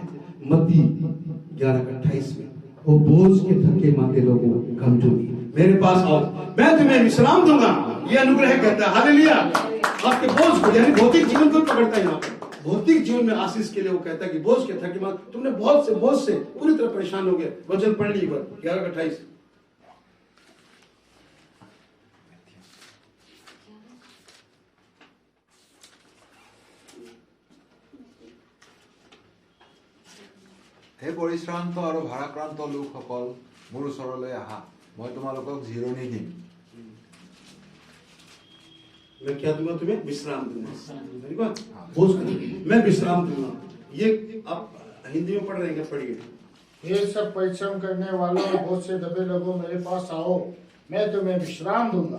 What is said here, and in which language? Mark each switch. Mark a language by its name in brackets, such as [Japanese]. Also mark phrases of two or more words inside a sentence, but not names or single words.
[Hindi] मत्ती 11:28 में, वो बोझ के थके मांदे लोगों कमजोरी मेरे पास आओ, मैं तुम्हें विश्राम दूंगा। ये अनुग्रह कहता है। हालेलुया, आपके बोझ को, यानी भौतिक जीवन को पकड़ता है। यहाँ पर भौतिक जीवन में आशीष के लिए वो कहता है कि बोझ के थके मांद, तुमने बोझ से पूरी तरह परेशान हो गए। वचन पढ़ ली 11:28। [Assamese] হে পৰিশ্ৰান্ত আৰু ভাৰাক্ৰান্ত লোকসকল, মোৰ ওচৰলৈ আহা, মই তোমালোকক জিৰণি দিম। [Hindi] मैं क्या दूंगा तुम्हें? विश्राम दूंगा। बोझ मैं विश्राम दूंगा। ये आप हिंदी में पढ़ रहे हैं क्या? पढ़िए। हे सब परिश्रम करने वालों और बोझ से दबे लोगों, मेरे पास आओ, मैं तुम्हें विश्राम दूंगा।